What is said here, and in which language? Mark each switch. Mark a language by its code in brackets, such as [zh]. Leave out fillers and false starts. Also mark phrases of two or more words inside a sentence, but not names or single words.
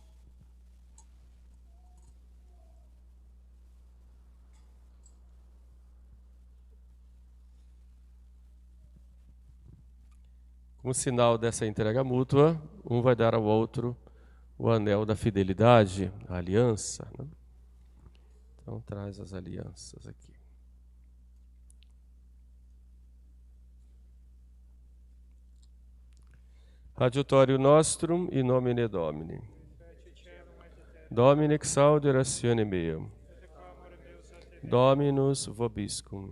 [pt] Como sinal dessa entrega mútua, um vai dar ao outro o anel da fidelidade, a aliança, né? Então traz as alianças aqui. [la] Adiutorium nostrum in nomine Domini. Domine exaude ratione meam. Dominus vobiscum.